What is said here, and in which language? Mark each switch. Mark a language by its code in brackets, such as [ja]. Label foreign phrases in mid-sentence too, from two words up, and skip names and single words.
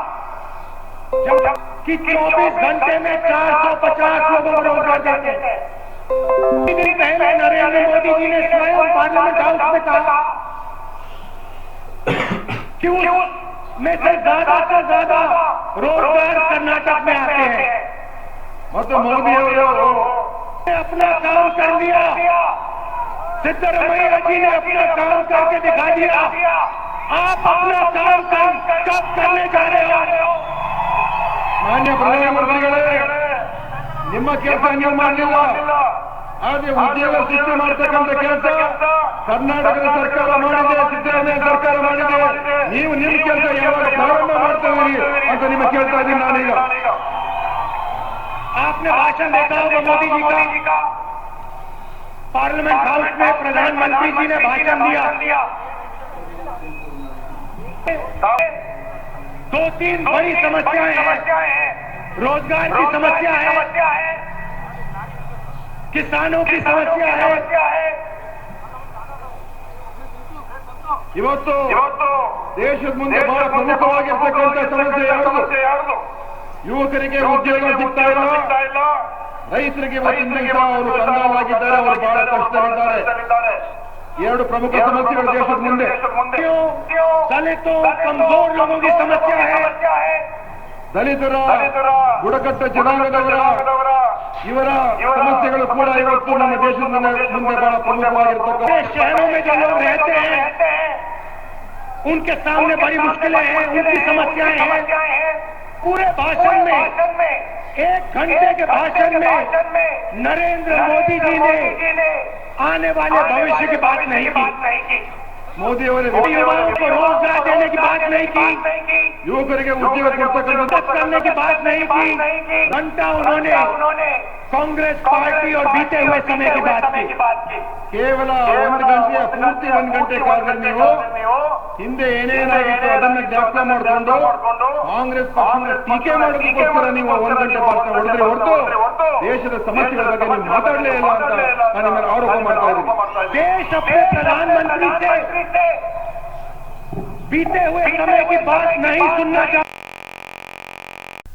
[hi] कि 24 घंटे में 450 लोगों को रोजगार देते हैं। दिन पहले नरेंद्र मोदी जी ने स्वयं पार्लियामेंट हाउस में कहा कि उसमें से ज्यादा रोजगार कर्नाटक में आते हैं। [kn] ಮತ್ತು ಮೋದಿ ಅವರು [hi] अपना काम कर लिया, सिद्धरमैया जी ने अपना काम करके दिखा दिया। आप अपना काम कब करने जा रहे हो? [kn] ಮಾನ್ಯ ಪ್ರಧಾನಮಂತ್ರಿಗಳೇ, ನಿಮ್ಮ ಕೆಲಸ ನೀವು ಮಾಡಲಿಲ್ಲ. ಆದ್ರೆ ಉದ್ಯೋಗ ಸೃಷ್ಟಿ ಮಾಡತಕ್ಕಂಥ ಕೆಲಸ ಕರ್ನಾಟಕದ ಸರ್ಕಾರ ಮಾಡಿದೆ, ಸಿದ್ದರಾಮಯ್ಯ ಸರ್ಕಾರ ಮಾಡಿದೆ. ನೀವು ನಿಮ್ಮ ಕೆಲಸ ಯಾವಾಗ ಪ್ರಾರಂಭ ಮಾಡ್ತೀರಿ ಅಂತ ನಿಮ್ಮ ಕೇಳ್ತಾ ಇದ್ದೀನಿ ನಾನೀಗ. [hi] आपने भाषण देखा होगा मोदी जी का। पार्लियामेंट हाउस में प्रधानमंत्री जी ने भाषण दिया। 2-3 बड़ी समस्याएं हैं। रोजगार की समस्या है, किसानों की समस्या है। [kn] ಇವತ್ತು ದೇಶದ ಮುಂದೆ ಬಹಳ ಪ್ರಮುಖವಾಗಿರ್ತಕ್ಕಂಥ ಸಮಸ್ಯೆ ಯಾವುದು? ಯುವಕರಿಗೆ ಉದ್ಯೋಗ ಸಿಗ್ತಾ ಇಲ್ಲ, ರೈತರಿಗೆ ಇವತ್ತಿನ ಅವರು ಕಂಗಾಲಾಗಿದ್ದಾರೆ, ಅವರು ಬಹಳ ಕಷ್ಟದಲ್ಲಿದ್ದಾರೆ. 2 ಪ್ರಮುಖ ಸಮಸ್ಯೆಗಳು ದೇಶದ ಮುಂದೆ. [hi] दलितों, कमजोर लोगों की समस्या है। [kn] ದಲಿತರ, ಬುಡಕಟ್ಟು ಜನಾಂಗದವರ ಇವರ ಸಮಸ್ಯೆಗಳು ಕೂಡ ಇವತ್ತು ನಮ್ಮ ದೇಶದ ಮುಂದೆ ಬಹಳ ಪ್ರಮುಖವಾಗಿರ್ತಕ್ಕಂಥ. [hi] शहरों में जो लोग रहते हैं उनके सामने बड़ी मुश्किलें हैं, उनकी समस्याएं हैं। पूरे भाषण में, 1 घंटे के भाषण में नरेंद्र मोदी जी ने आने वाले भविष्य की बात नहीं की। [kn] ಮೋದಿ ಅವರೇ [hi] युवाओं को रोजगार देने की बात नहीं की, [kn] ಯುವಕರಿಗೆ ಉದ್ಯೋಗ ಕೊಡ್ತಕ್ಕಂಥ [hi] करने की बात नहीं की। घंटा उन्होंने कांग्रेस पार्टी और बीते हुए समय की बात की। [kn] ಕೇವಲ 1 ಗಂಟೆಯ ಪೂರ್ತಿ 1 ಗಂಟೆ ಕಾಲದಲ್ಲಿ ನೀವು ಹಿಂದೆ ಏನೇನಾಗಿತ್ತು ಅದನ್ನ ಜ್ಞಾಪಕ ಮಾಡಿಕೊಂಡು ಕಾಂಗ್ರೆಸ್ ಪಕ್ಷದ ಟೀಕೆ ಮಾಡೋದಕ್ಕೋಸ್ಕರ ನೀವು 1 ಗಂಟೆ ಭಾಷಣ ಹೊಡೆದ್ರೆ ಹೊರತು ದೇಶದ ಸಮಸ್ಯೆಗಳ ಬಗ್ಗೆ ನೀವು ಮಾತಾಡಲೇ ಇಲ್ಲ ಅಂತ ನಾನು ನಿಮ್ಮನ್ನು ಆರೋಪ ಮಾಡ್ತಾ ಇದ್ದೀನಿ. [hi] देश अपने प्रधानमंत्री से बीते हुए समय की बात नहीं सुनना चाहता।